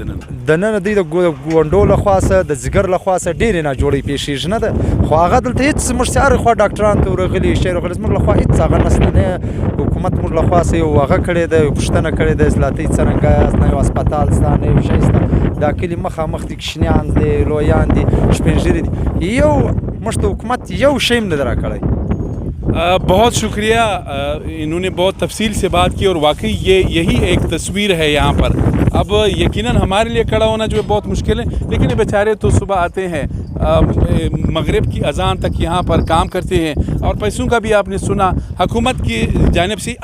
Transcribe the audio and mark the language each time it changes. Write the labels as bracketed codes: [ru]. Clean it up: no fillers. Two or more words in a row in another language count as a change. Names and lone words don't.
[ps] دننه دوی د ګوندو له خاصه د ځګر له خاصه ډېرې نه جوړې پیښیږي نه ده خو هغه دلته هېڅ موږ چې هر خوا ډاکټران ته ورغلي شی راغلي زموږ له خوا هېڅ هغه نشته نه حکومت موږ له خوا څه یو هغه کړې ده یو پوښتنه کړې ده اصلاحاتي څرنګه یاست نه یو هسپتال شته نه یو شی شته دا کلي مخامخ دي کشنیان دي لویان دي سپین ږیري دي یو موږ ته حکومت یو شی هم نه ده راکړی. [ur] بہت شکریہ انہوں نے بہت تفصیل سے بات کی اور واقعی یہی ایک تصویر ہے یہاں پر. اب یقیناً ہمارے لیے کھڑا ہونا جو ہے بہت مشکل ہے لیکن یہ بیچارے تو صبح آتے ہیں مغرب کی اذان تک یہاں پر کام کرتے ہیں اور پیسوں کا بھی آپ نے سنا حکومت کی جانب سے.